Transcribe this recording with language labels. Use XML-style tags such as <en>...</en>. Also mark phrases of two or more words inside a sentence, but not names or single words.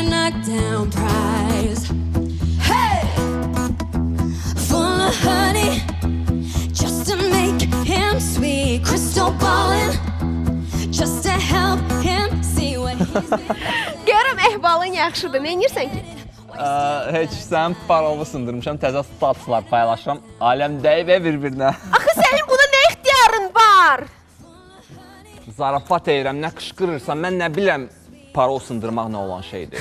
<en>smackdown prize. Hey, full of honey, just to make him sweet. Crystal ballin', just to help him see what he's been.</en> <az>Görüm əhvalın yaxşıdır, nə edirsən ki? Heç sən parovu sındırmışam, təzə statuslar paylaşıram. Aləm deyib bir-birinə. Axı sənin buna nə ixtiyarın var? Zarafat edirəm, nə qışqırırsan, mən nə biləm parol sındırmaq nə olan şeydir.</az>